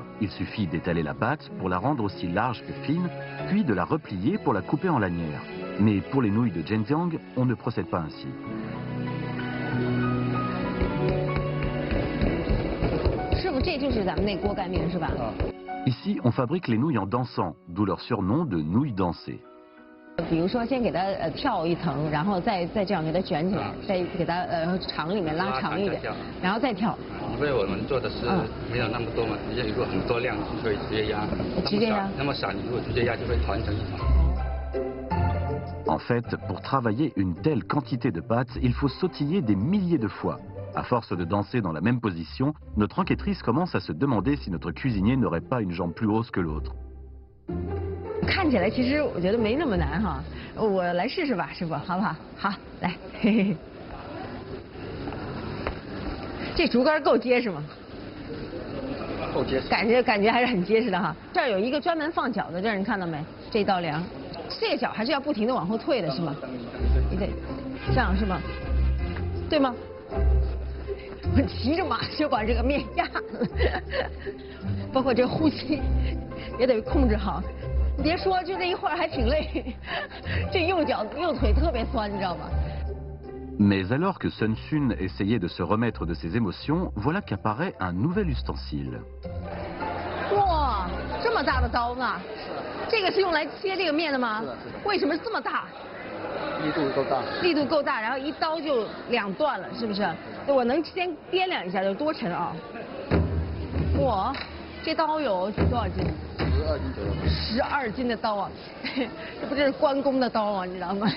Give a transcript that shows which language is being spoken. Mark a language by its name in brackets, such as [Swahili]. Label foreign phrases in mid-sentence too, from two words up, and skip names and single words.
[French] Il suffit d'étaler la pâte pour la rendre aussi large que fine, puis de la replier pour la couper en lanières. Mais pour les nouilles de Zhenjiang, on ne procède pas ainsi. Ici, on fabrique les nouilles en dansant, d'où leur surnom de nouilles dansées. [Chinese] 比如说，先给它跳一层，然后再这样给它卷起来，再给它长里面拉长一点，然后再跳。因为我们做的是没有那么多嘛，你如果很多量就可以直接压，直接压，那么少你如果直接压就会团成一团。 [French] En fait, pour travailler une telle quantité de pâte, il faut sautiller des milliers de fois. À force de danser dans la même position, notre enquêtrice commence à se demander si notre cuisinier n'aurait pas une jambe plus grosse que l'autre. [Chinese] 看起来其实我觉得没那么难哈，我来试试吧，师傅，好不好？好，来，嘿嘿。这竹竿够结实吗？够结实。感觉还是很结实的哈。这儿有一个专门放脚的地儿，你看到没？这道梁，这个脚还是要不停的往后退的是吗？你得这样是吗？对吗？我骑着马就把这个面压了，包括这呼吸也得控制好。你别说，就这一会儿还挺累，这右腿特别酸，你知道吗？ [French] Mais alors que Sun Sun essayait de se remettre de ses émotions, voilà qu'apparaît un nouvel ustensile. [Chinese] 哇，这么大的刀呢？这个是用来切这个面的吗？为什么这么大？力度够大。力度够大，然后一刀就2段了，是不是？我能先掂量一下，有多沉啊？哇，这刀有多少斤？12斤左右。12斤的刀啊，这不是关公的刀啊，你知道吗？